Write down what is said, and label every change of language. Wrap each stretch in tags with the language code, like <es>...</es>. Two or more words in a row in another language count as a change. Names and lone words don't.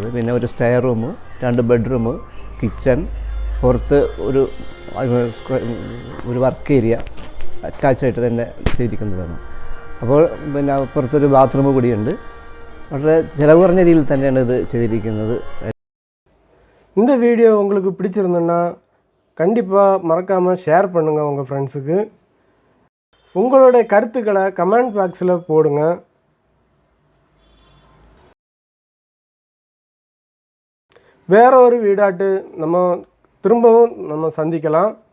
<ml>പിന്നെ ഒരു</ml> <en>stair room,</en> <ml>2 ബെഡ്റൂം, കിച്ചൺ, പുറത്ത് ഒരു</ml> <en>work area</en> <ml>അറ്റാച്ചായിട്ട് തന്നെ ചെയ്തിരിക്കുന്നതാണ്. അപ്പോൾ പിന്നെ പുറത്തൊരു ബാത്റൂം കൂടിയുണ്ട്. വളരെ ചിലവ് കുറഞ്ഞ രീതിയിൽ തന്നെയാണ് ഇത് ചെയ്തിരിക്കുന്നത്.</ml> <ta>இந்த வீடியோ உங்களுக்கு பிடிச்சிருந்துன்னா கண்டிப்பாக மறக்காமல் ஷேர் பண்ணுங்கள் உங்கள் ஃப்ரெண்ட்ஸுக்கு. உங்களுடைய கருத்துக்களை</ta> <en>comment boxil</en> <ta>போடுங்க. வேற ஒரு வீடாட்டு திரும்பவும் நம்ம சந்திக்கலாம்.</ta>